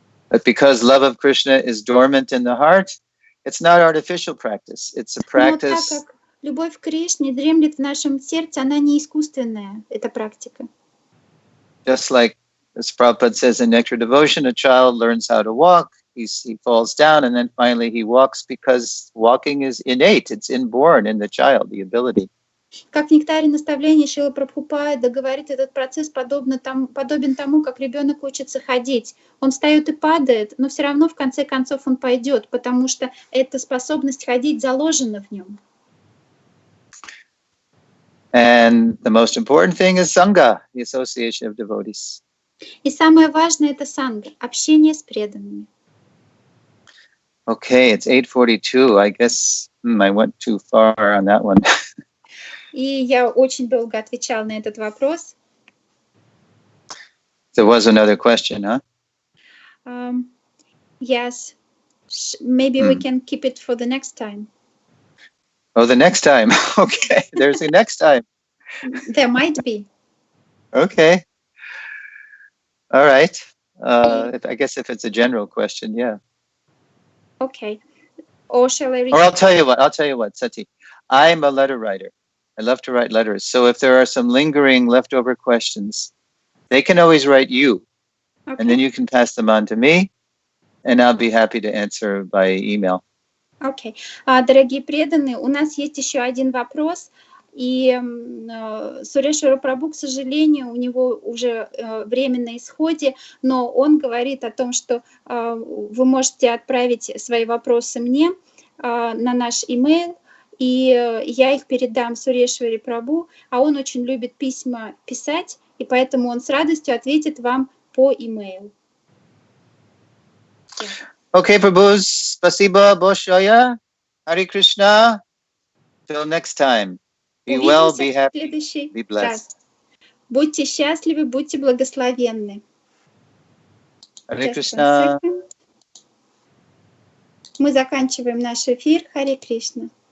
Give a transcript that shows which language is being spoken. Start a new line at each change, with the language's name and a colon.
English: But because love of Krishna is dormant in the heart, it's not artificial practice. It's a
Russian: Но так
English: practice.
Russian: как любовь к Кришне дремлет в нашем сердце, она не искусственная, это практика.
English: Just like as Prabhupada says in Nectar Devotion, a child learns how to walk, he falls down, and then finally he walks because walking is innate. It's inborn in the child, the ability.
Russian: Как в нектаре наставления Шрила Прабхупада говорит, этот процесс подобен тому, как ребенок учится ходить. Он встает и падает, но все равно в конце концов он пойдет, потому что эта способность ходить заложена в нем.
English: And the most important thing is Sangha, the association of devotees.
Russian: И самое важное — это санга, общение с преданными.
English: Okay, it's 8:42. I guess I went too far on that one.
Russian: И я очень долго отвечала на этот вопрос.
English: There was another question, huh? Yes, maybe we can keep it for the next time. Oh, the next time. Okay, there's the next time. There might be. Okay. All right. I guess if it's a general question, yeah. Okay. Or shall I read? Or I'll tell you what, Sati. I'm a letter writer. I love to write letters. So if there are some lingering leftover questions, they can always write you. Okay. And then you can pass them on to me, and I'll be happy to answer by email.
Russian: Окей. Дорогие преданные, у нас есть еще один вопрос. И Сурешвара Прабху, к сожалению, у него уже время на исходе, но он говорит о том, что вы можете отправить свои вопросы мне на наш имейл, и я их передам Сурешваре Прабху, а он очень любит письма писать, и поэтому он с радостью ответит вам по имейлу.
English: Okay, Prabhus,
Russian: spasiba большое.
English: Hare Krishna. Till next time. Be well, be happy, be blessed.
Russian: Будьте счастливы, будьте благословенны.
English: Hare Krishna.
Russian: Мы заканчиваем наш эфир. Харе Кришна.